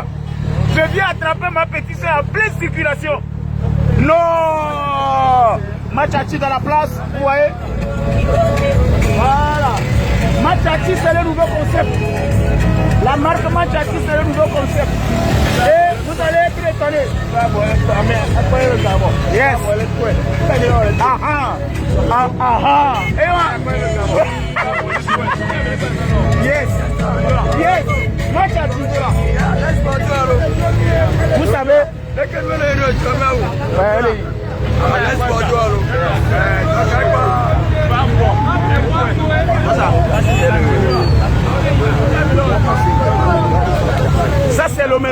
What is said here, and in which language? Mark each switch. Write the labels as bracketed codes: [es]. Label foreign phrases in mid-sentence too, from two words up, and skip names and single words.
[fr] Je viens attraper ma petite soeur en pleine circulation. Non, Machachi dans la place, vous voyez. Voilà. Machachi, c'est le nouveau concept. La marque Machachi, c'est le nouveau concept. Et vous allez être étonné. [en] Yes. Yes. Yes. Machachi. [fr] Vous savez. Ça c'est Lomé.